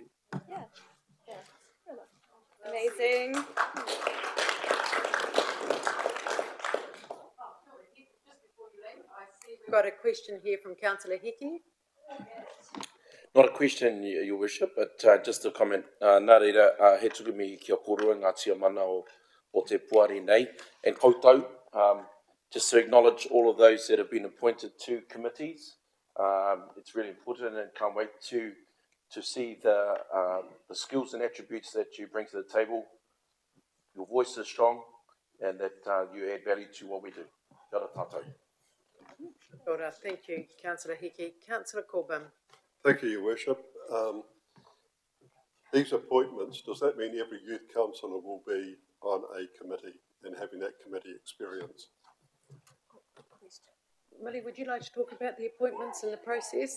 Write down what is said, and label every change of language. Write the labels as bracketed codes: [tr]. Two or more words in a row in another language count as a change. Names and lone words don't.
[en] Yeah. Amazing. We've got a question here from Councillor Hickey. Not a question, Your Worship, but just a comment. [mi] Nā reira, he turumi kia korua ngā tia mana o te puari nei. [en] And koutou, just to acknowledge all of those that have been appointed to committees. It's really important, and can't wait to see the skills and attributes that you bring to the table. Your voice is strong, and that you add value to what we do. [mi] Kia ora tātou. Kia ora. [en] Thank you, Councillor Hickey. Councillor Corbyn. Thank you, Your Worship. These appointments, does that mean every youth councillor will be on a committee and having that committee experience? Millie, would you like to talk about the appointments and the process?